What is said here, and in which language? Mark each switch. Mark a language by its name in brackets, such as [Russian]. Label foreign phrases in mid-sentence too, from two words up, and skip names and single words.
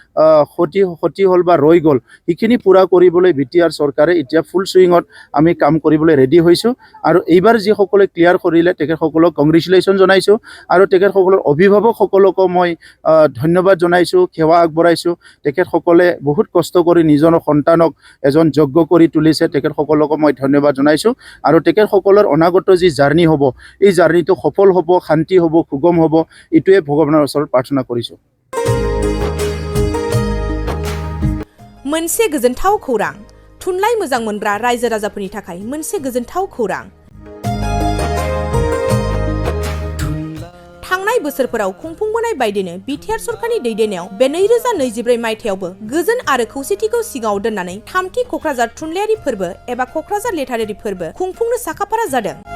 [Assamese] ক্ষতি হল বা ৰৈ গল ইখিনি পুৰা কৰিবলৈ Btr চৰকাৰে এতিয়া [English] full swing [Assamese] আমি কাম কৰিবলৈ ৰেডি হৈছো আৰু এইবাৰ যি সকলে ক্লিয়াৰ কৰিলে তেখেত সকলক কংগ্ৰেচুলেশ্যন জনাইছো আৰু তেখেত সকলৰ অভিভাৱক সকলক মই ধন্যবাদ জনাইছো সেৱা আগবঢ়াইছো তেখেত সকলে বহুত কষ্ট কৰি নিজৰ সন্তানক এজন যোগ্য কৰি তুলিছে তেখেত সকলক মই ধন্যবাদ জনাইছো আৰু তেখেত সকলৰ অনাগত যি জাৰ্নি হ'ব এই জাৰ্নিটো সফল হ'ব শান্তি হ'ব সুগম হ'ব ইটোৱে ভগৱানৰ ওচৰত প্ৰাৰ্থনা কৰিছো [Bodo] मोनसे गोजोनथाव खौरां थुनलाइ मोजां मोनग्रा रायजो राजाफोरनि थाखाय मोनसे गोजोनथाव खौरां थांनाय बोसोरफोराव खुंफुंबोनाय बायदिनो Btr सरकारनि दैदेननायाव बे 2024 मायथाइयावबो गोजोन आरो खौसेथिखौ सिगाङाव दोननानै थामथि कक्राझार थुनलाइयारि फोरबो एबा कक्राझार लेटारारि फोरबो खुंफुंनो साखाफारा जादों